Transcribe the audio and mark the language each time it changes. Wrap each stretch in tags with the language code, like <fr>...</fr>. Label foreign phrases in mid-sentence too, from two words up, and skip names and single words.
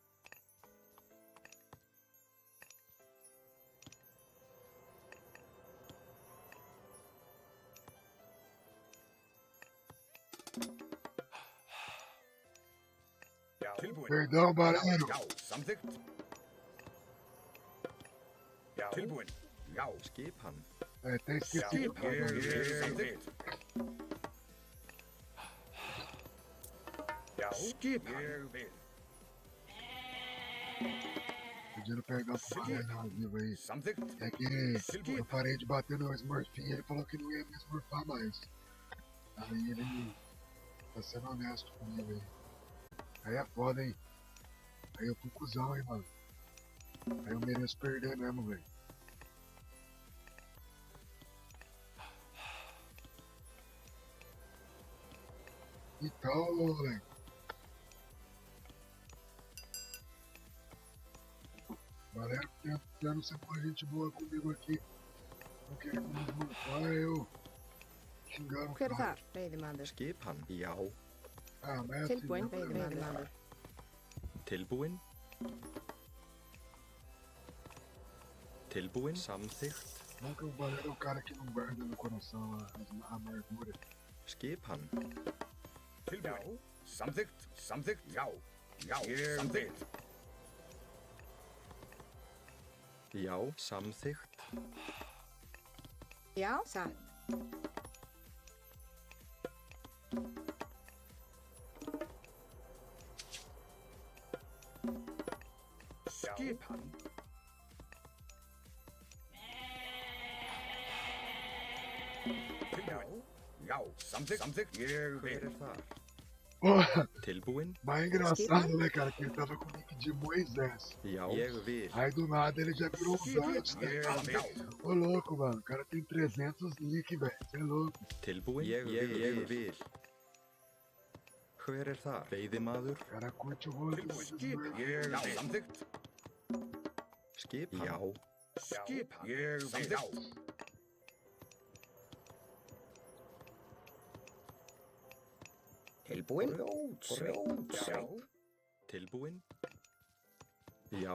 <is>Já. Tilbúin.</is> <pt>Perdão, baralho.</pt> <is>Já, samþykkt. Já. Tilbúin. Já. Skipan.</is> <pt>É, até esqueci.</pt> <is>Samþykkt. Já, skipan. Ég vil.</is> <pt>Pedindo perdão pro baralho ao vivo aí.</pt> <is>Samþykkt.</is> <pt>É que eu parei de bater no Smurfinho, ele falou que não ia me smurfar mais. Aí ele tá sendo honesto comigo aí. Aí é foda, hein? Aí eu fui cuzão, hein, mano. Aí eu mereço perder mesmo, velho. Então, moleque. Galera tentando ser uma gente boa comigo aqui. Não querendo me esmurfar, eu xingando o</pt> <is>Hver er</is> <pt>cara.</pt> <is>þar? Veiðimaður. Skipan. Já.</is> <pt>Ah, mas é</pt> <is>Tilbúin,</is> <pt>assim, né?</pt> <is>veiðimaður. Tilbúin. Tilbúin. Samþykkt.</is> <pt>Nunca o Valério é o cara que não guarda no coração a amargura.</pt> <is>Skipan. Tilbúin. Samþykkt. Já. Ég vil. Já. Samþykkt. Já, satt. Skipan. Tilbúin. Já, samþykkt. Ég Hver vil. þar?</is> <pt>Porra,</pt> <is>Tilbúin.</is> <pt>mas é engraçado, né, cara, que ele tava com o nick de Moisés.</pt> <is>Já. Ég vil.</is> <pt>Aí do nada ele já virou um Dante, né?</pt> <is>Ég vil.</is> <pt>Ô louco, mano, o cara tem 300 nick, velho. Você é louco.</pt> <is>Tilbúin. Ég vil. Hver þar? Veiðimaður.</is> <pt>O cara curte o rolo</pt> <is>Tilbúin.</is> <pt>desses</pt> <is>Skip.</is> <pt>mano.</pt> <is>Já, samþykkt. Skipan. Já. Skipan. Ég vil. Tilbúin. Grjótsveit. Tilbúin. Já.</is>